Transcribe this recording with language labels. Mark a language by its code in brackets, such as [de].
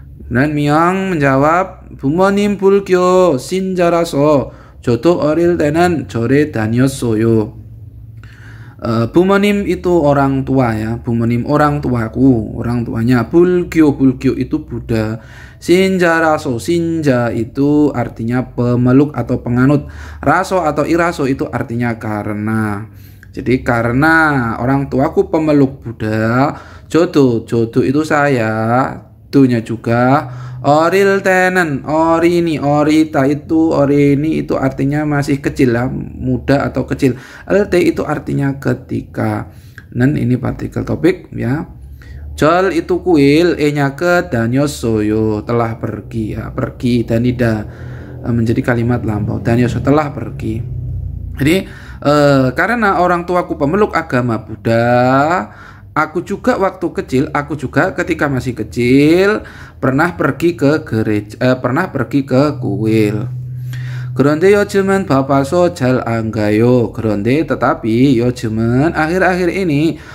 [id] Dan Myong menjawab, [ko] 부모님 불교 신자라서 저도 어릴 때는 절에 다녔어요. [id] Bumonim itu orang tua, ya. Bumonim orang tuaku, orang tuanya. Bulgyo itu Buddha. Sinjaraso, sinja itu artinya pemeluk atau penganut. Raso atau iraso itu artinya karena. Jadi karena orang tuaku pemeluk Buddha, jodo itu saya, dunya juga. Oril tenen, orini, orita itu, orini itu artinya masih kecil, lah, muda atau kecil. Lt itu artinya ketika. Dan ini partikel topik, ya. Jol itu kuil, E-nya ke, danyosoyo telah pergi, ya, pergi, danida menjadi kalimat lampau. Danyoso telah pergi. Jadi karena orang tuaku pemeluk agama Buddha, aku juga waktu kecil, aku juga ketika masih kecil pernah pergi ke gereja, pernah pergi ke kuil. [ko] 그런데 요즘은 바빠서 잘 안 가요. 그런데 [id] tetapi [ko] 요즘은 [id] akhir-akhir ini